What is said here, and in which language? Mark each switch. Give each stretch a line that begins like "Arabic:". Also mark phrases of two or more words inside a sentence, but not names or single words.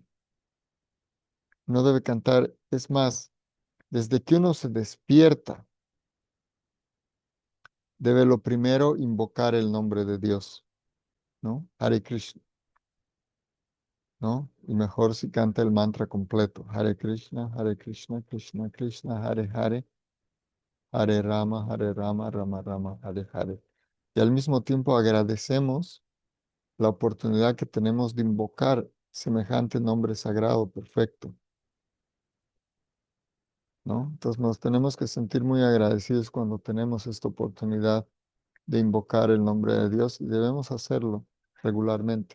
Spanish: No debe cantar, es más, desde que uno se despierta, debe lo primero invocar el nombre de Dios, ¿no? Hare Krishna, ¿no? Y mejor si canta el mantra completo.
Sanskrit: हरे कृष्ण कृष्ण कृष्ण हरे हरे हरे राम राम राम हरे हरे.
Spanish: Y al mismo tiempo agradecemos la oportunidad que tenemos de invocar semejante nombre sagrado, perfecto, ¿no? Entonces nos tenemos que sentir muy agradecidos cuando tenemos esta oportunidad de invocar el nombre de Dios y debemos hacerlo regularmente.